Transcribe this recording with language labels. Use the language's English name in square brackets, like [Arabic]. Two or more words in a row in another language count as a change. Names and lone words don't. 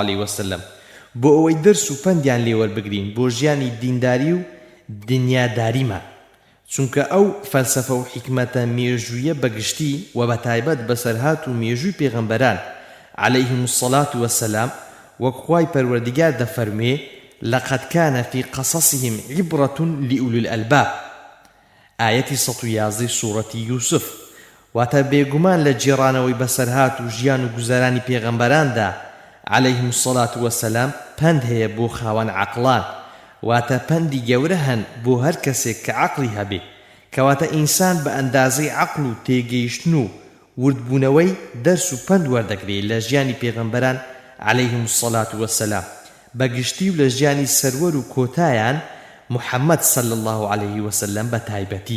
[Arabic] عليه وسلم [Central Kurdish] بۆ ئەوەی دەرس و پەندیان لێوەربگرین بۆ ژیانی دینداری و دنیاداریمان، چونکە ئەو فەلسەفە و حیکمەتە مێژوویە بەگشتی و بەتایبەت بەسەرهات و مێژووی پێغەمبەران [Arabic] عەلەیهیم الصەلاة وەسەلام، [Central Kurdish] وەک خوای پەروەردیگار دەفەرمێ: [Arabic] لقد كان في قصصهم عبرة لأولي الألباب، آية 111 سورة يوسف. [Central Kurdish] واتە بێگومان لە جێڕانەوەی بەسەرهات و ژیان و گوزارانی پێغەمبەراندا [Arabic] عەلەیهیم السەڵات وەسەلام [Central Kurdish] پەند هەیە بۆ خاوەن عەقڵان، واتە پەندی گەورە هەن بۆ هەر کەسێک کە عەقڵی هەبێ، کەواتە ئینسان بە ئەندازەی عەقڵ و تێگەیشتن و وردبوونەوەی دەرس و پەند وەردەگرێت لە ژیانی پێغەمبەران [Arabic] عەلەیهیم السەڵات وەسەلام، [Central Kurdish] بەگشتی و لە ژیانی سەروەر و کۆتایان محەممەد [Arabic] صلی الله عليه وسلم [Central Kurdish] بە تایبەتی.